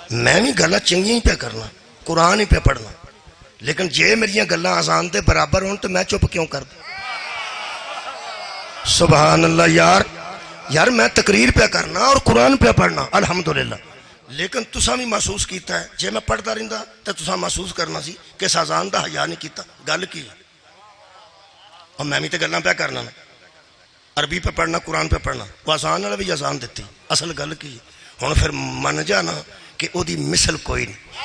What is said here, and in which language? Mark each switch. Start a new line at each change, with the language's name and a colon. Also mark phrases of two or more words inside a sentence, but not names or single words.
Punjabi: میں بھی گلاں چنگیاں ہی پہ کرنا، قرآن ہی پہ پڑھنا، لیکن جے میری گلاں آزان دے برابر ہون تو میں چپ کیوں کر دوں؟ سبحان اللہ یار میں تقریر پہ کرنا اور قرآن پہ پڑھنا الحمدللہ، لیکن تساں بھی محسوس کیتا ہے جے میں پڑھتا رہندا تو تساں محسوس کرنا سی کہ اس آزان دا حیا نہیں کیتا، گل کی اور میں بھی تو گلاں پہ کرنا نا، عربی پہ پڑھنا قرآن پہ پڑھنا، وہ آزان والا بھی آزان دیتی، اصل گل کی ہن پھر من جانا کہ او دی مثل کوئی نہیں،